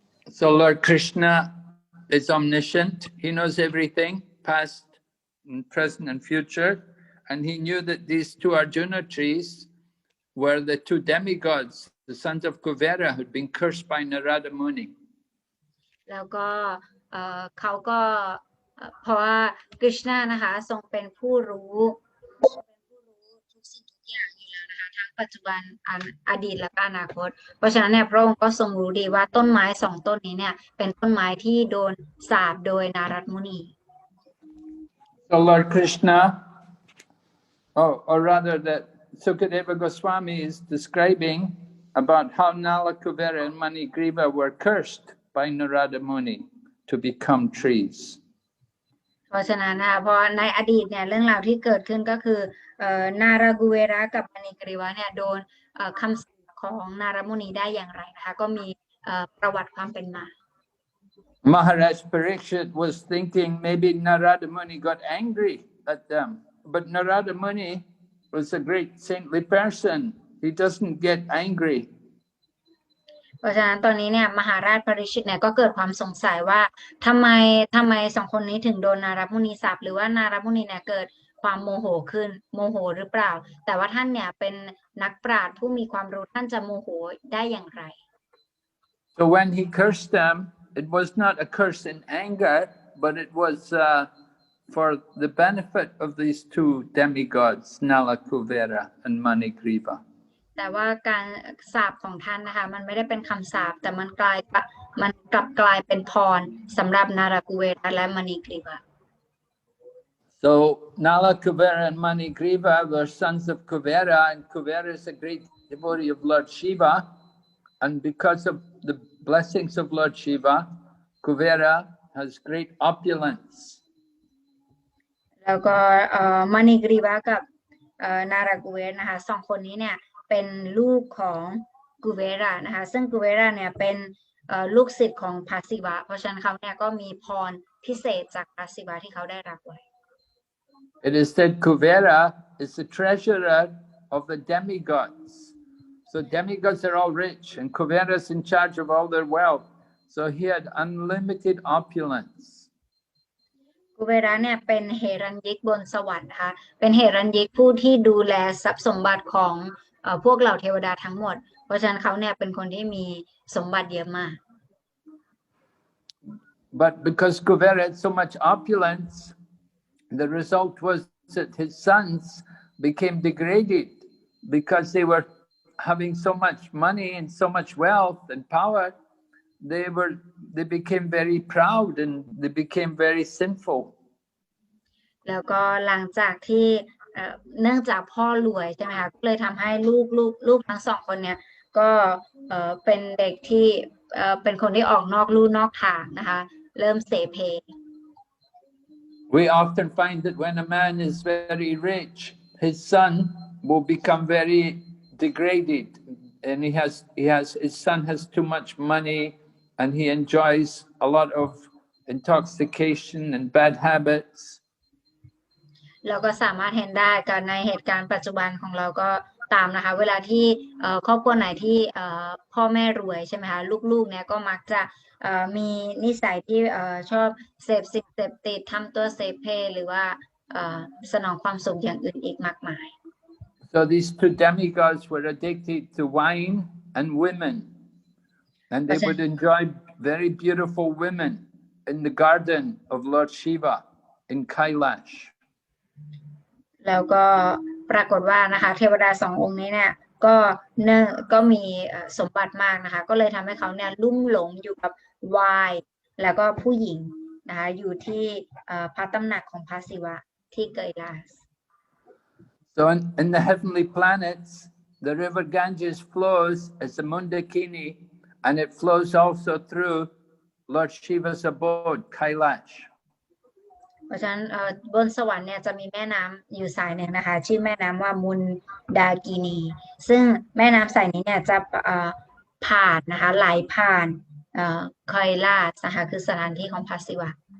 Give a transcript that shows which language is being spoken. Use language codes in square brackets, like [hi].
[en] So Lord Krishna is omniscient. He knows everything, past and present and future, and he knew that these two Arjuna trees were the two demigods, the sons of Kuvera, who had been cursed by Narada Muni. [th] แล้วก็เขาก็เพราะว่ากฤษณะนะคะทรงเป็นผู้รู้ทุกสิ่งทุกอย่างอยู่แล้วนะคะทั้งปัจจุบันอดีตและอนาคตเพราะฉะนั้นเนี่ยพระองค์ก็ทรงรู้ดีว่าต้นไม้สองต้นนี้เนี่ยเป็นต้นไม้ที่โดนสาปโดยนารดมุนี [en] So Lord Krishna, or rather that Sukadeva Goswami is describing about how Nalakūvara and Maṇigrīva were cursed by Narada Muni to become trees. [th] เพราะฉะนั้นเพราะในอดีตเนี่ยเรื่องราวที่เกิดขึ้นก็คือนารากุเวระกับมณีกรีวะเนี่ยโดนคำสาปของนารมุนีได้อย่างไรนะคะก็มีประวัติความเป็นมา [en] Maharaj Parikshit was thinking maybe Narada Muni got angry at them, but Narada Muni was a great saintly person. He doesn't get angry. [th] เพราะฉะนั้นตอนนี้เนี่ยมหาราชปริชิตเนี่ยก็เกิดความสงสัยว่าทำไมสองคนนี้ถึงโดนนารมุนีสาปหรือว่านารมุนีเนี่ยเกิดความโมโหขึ้นโมโหหรือเปล่าแต่ว่าท่านเนี่ยเป็นนักปราชญ์ผู้มีความรู้ท่านจะโมโหได้อย่างไร [en] So when he cursed them, it was not a curse in anger, but it was for the benefit of these two demigods, Nalakūvara and Maṇigrīva. [th] แต่ว่าการสาปของท่านนะคะมันไม่ได้เป็นคำสาปแต่มันกลับกลายเป็นพรสำหรับนารากุเวระและมณีกรีวะ [en] So Nalakūvara and Maṇigrīva were sons of Kuvera, and Kuvera is a great devotee of Lord Shiva, and because of the blessings of Lord Shiva, Kuvera has great opulence. [th] แล้วก็มณีกรีวะกับนารากุเวระนะคะสองคนนี้เนี่ยเป็นลูกของกุเวระนะคะซึ่งกุเวระเนี่ยเป็นลูกศิษย์ของพระศิวะเพราะฉะนั้นเขาเนี่ยก็มีพรพิเศษจากพระศิวะที่เขาได้รับไว้ [en] It is said Kuvera is the treasurer of the demigods. So demigods are all rich, and Kuvera is in charge of all their wealth. So he had unlimited opulence. [th] กุเวระเนี่ยเป็นเฮรัญญิกบนสวรรค์นะคะเป็นเฮรัญญิกผู้ที่ดูแลทรัพย์สมบัติของพวกเหล่าเทวดาทั้งหมดเพราะฉะนั้นเขาเนี่ยเป็นคนที่มีสมบัติเยอะมาก [en] But because Kuvera had so much opulence, the result was that his sons became degraded because they were having so much money and so much wealth and power. They became very proud and they became very sinful. [th] แล้วก็หลังจากที่เนื่องจากพ่อรวยใช่ไหมคะก็เลยทำให้ลูกทั้งสองคนเนี่ยก็เป็นเด็กที่เป็นคนที่ออกนอกลู่นอกทางนะคะเริ่มเสเพ [en] We often find that when a man is very rich, his son will become very degraded, and his son has too much money, and he enjoys a lot of intoxication and bad habits. [th] เราก็สามารถเห็นได้กันในเหตุการณ์ปัจจุบันของเราก็ตามนะคะเวลาที่ครอบครัวไหนที่พ่อแม่รวยใช่ไหมคะลูกๆเนี่ยก็มักจะมีนิสัยที่ชอบเสพสิ่งเสพติดทำตัวเสเพหรือว่าสนองความสุขอย่างอื่นอีกมากมาย [en] So these two demigods were addicted to wine and women, and they would enjoy very beautiful women in the garden of Lord Shiva in Kailash. [th] แล้วก็ปรากฏว่านะคะเทวดาสององค์นี้เนี่ยก็มีสมบัติมากนะคะก็เลยทำให้เขาเนี่ยลุ่มหลงอยู่กับไวน์แล้วก็ผู้หญิง นะคะอยู่ที่พระตำหนักของพระศิวะที่ไกลาส [en] So in the heavenly planets, the river Ganges flows as the Mundakini, and it flows also through Lord Shiva's abode, Kailash. [th] เพราะฉะนั้นบนสวรรค์เนี่ยจะมีแม่น้ำอยู่สายหนึ่งนะคะชื่อแม่น้ำว่ามุนดากินีซึ่งแม่น้ำสายนี้เนี่ยจะผ่านนะคะไหลผ่านไคลาสนะคะคือสถานที่ของพระศิวะ